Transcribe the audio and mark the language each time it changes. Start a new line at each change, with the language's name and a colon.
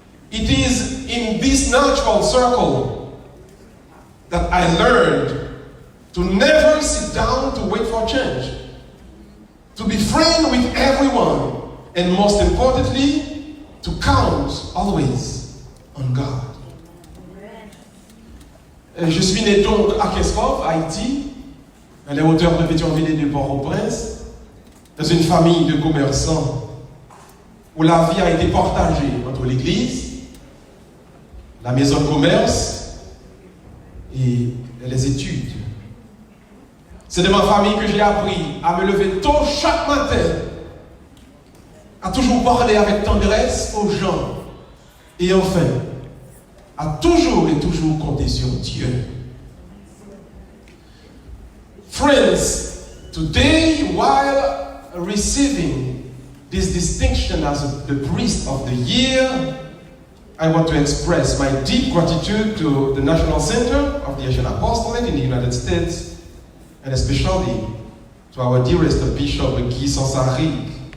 English: It is in this natural circle that I learned to never sit down to wait for change, to be friend with everyone, and most importantly, to count always on God.
French: Je suis né donc à Kenskov, Haïti, à la hauteur de Pétionville et de Port-au-Prince. dans une famille de commerçants où la vie a été partagée entre l'église, la maison de commerce et les études. C'est de ma famille que j'ai appris à me lever tôt chaque matin, à toujours parler avec tendresse aux gens et enfin, à toujours et toujours compter sur Dieu.
English: Friends, today while receiving this distinction as the priest of the year, I want to express my deep gratitude to the National Center of the Asian Apostolate in the United States, and especially to our dearest Bishop Guy Sansarik.